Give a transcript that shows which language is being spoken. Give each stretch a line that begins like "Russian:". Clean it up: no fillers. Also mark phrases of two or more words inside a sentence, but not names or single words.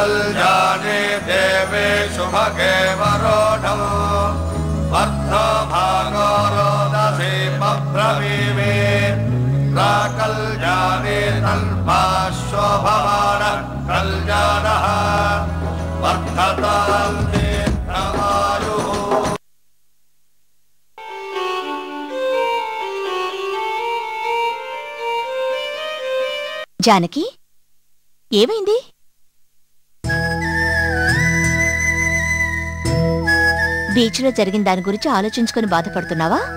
Sanskrit: कल्याणे देवे शुभगे वरोढम् वर्धो भागोरोदसी बभ्रवीमे प्राकल्याणे तल्पाशोभमान कल्याणः वर्धतां दीर्घमायुः।
Telugu: జానకి, ఏమైంది? బీచ్లో జరిగిన దాని గురించి ఆలోచించుకొని బాధపడుతున్నావా?